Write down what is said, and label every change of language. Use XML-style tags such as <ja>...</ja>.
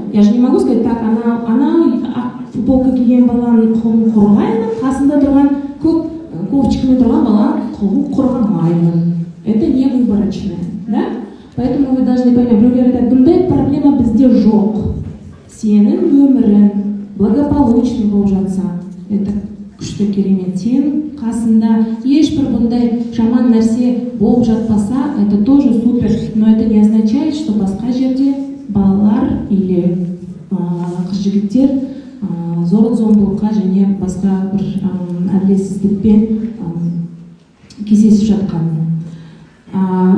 <ru>Я же не могу сказать, так,</ru> <kk>ана футболка киген баланың құқығын қорғаймын, қасында тұрған кофточкамен тұрған баланың құқығын қорғамаймын.</kk> <ru>Это не выборочное, да? Поэтому вы должны понять,</ru> <kk>біреулер айтады, бұндай проблема бізде жоқ. Сенің өмірің</kk> <ru>благополучный</ru> <kk>болып жатса, это күшті керемет. Сен қасында ешбір бұндай жаман нәрсе болып жатпаса,</kk> <ru>это тоже супер. Но это не означает, что</ru> <kk>басқа жерде балалар или қыз-жігіттер зорлық-зомбылыққа және басқа бір әділетсіздікпен кездесіп жатқан.</kk>